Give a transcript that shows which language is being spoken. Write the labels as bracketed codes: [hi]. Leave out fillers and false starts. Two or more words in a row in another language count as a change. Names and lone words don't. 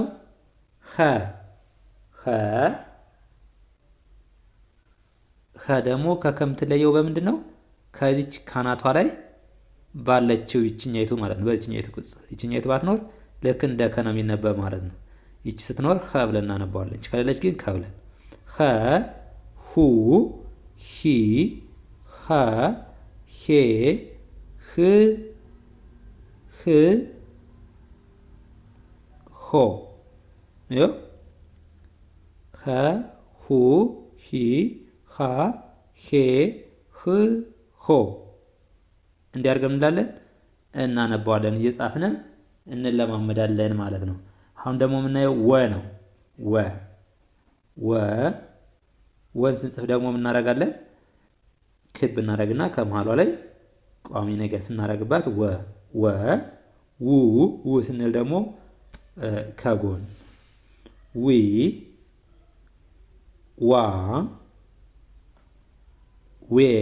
[am] ኸ ደግሞ ከከምትለየው በምንድን ነው? ከዚች ካናቷ ላይ ባለችው ይችኛይቱ ማለት ነው። በዚችኛይቱ ቅጽ ይችኛይቱ ባትኖር ልክ እንደ ከ ነው የሚነበብ ማለት ነው። ይች ስትኖር ኸ ብለን እናነባዋለን። ይች ከሌለች ግን ከ ብለን ኸ ሁ ሂ ኸ ሄ ህ ህ ሆ ይኸው ኸ ሁ ሂ ሃ ሄ ህ ሆ እንዲያርገም እንላለን እናነባዋለን። እየጻፍንም እንለማመዳለን ማለት ነው። አሁን ደግሞ የምናየው ወ ነው። ወን ስንጽፍ ደግሞ የምናደርጋለን ክብ እናደርግና ከመሃሏ ላይ ቋሚ ነገር ስናደርግባት ው ስንል ደግሞ ከጎን ዊ ዋ ዌ